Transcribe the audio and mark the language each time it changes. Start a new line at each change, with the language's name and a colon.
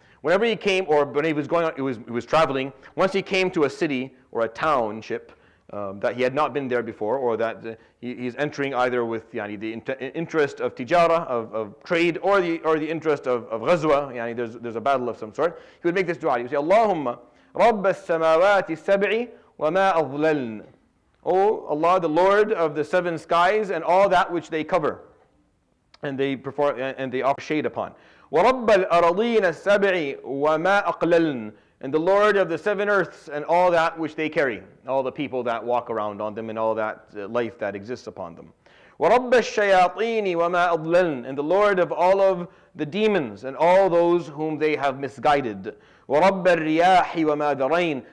English: Whenever he came, or when he was going on, he was traveling, once he came to a city or a township that he had not been there before, or that he's entering either with the interest of tijara, of trade, or the interest of ghazwa, there's a battle of some sort, he would make this dua. He would say, Allahumma
Arabic: رب السماوات السبع وما أضللن.
English: O Allah, the Lord of the 7 skies and all that which they cover and they offer shade upon.
Arabic: ورب الأراضين السبع وما أقللن.
English: And the Lord of the 7 earths and all that which they carry, all the people that walk around on them and all that life that exists upon them.
Arabic: وَرَبَّ الشَّيَاطِينِ وَمَا أَضْلَلْنَ.
English: And the Lord of all of the demons and all those whom they have misguided.
Arabic: وَرَبَّ الرِّيَاحِ وَمَا ذَرَيْنَ.